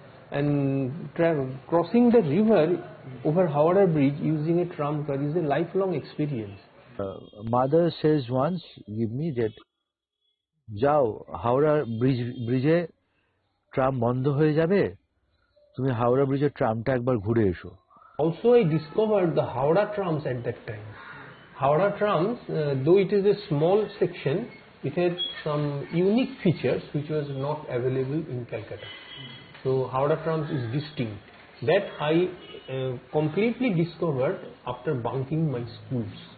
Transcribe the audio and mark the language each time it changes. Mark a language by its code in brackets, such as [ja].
[en] And crossing the river over Howrah Bridge using a tram car is a lifelong experience. Mother says once, give me that, [bn] যাও হাওড়া ব্রিজে tram বন্ধ হয়ে যাবে, তুমি হাওড়া ব্রিজের ট্রামটা একবার ঘুরে এসো. [en] Also, I discovered the Howrah trams at that time. Howrah trams, though it is a small section, it had some unique features which was not available in Calcutta. So Howrah trams is distinct. That I completely discovered after bunking my schools.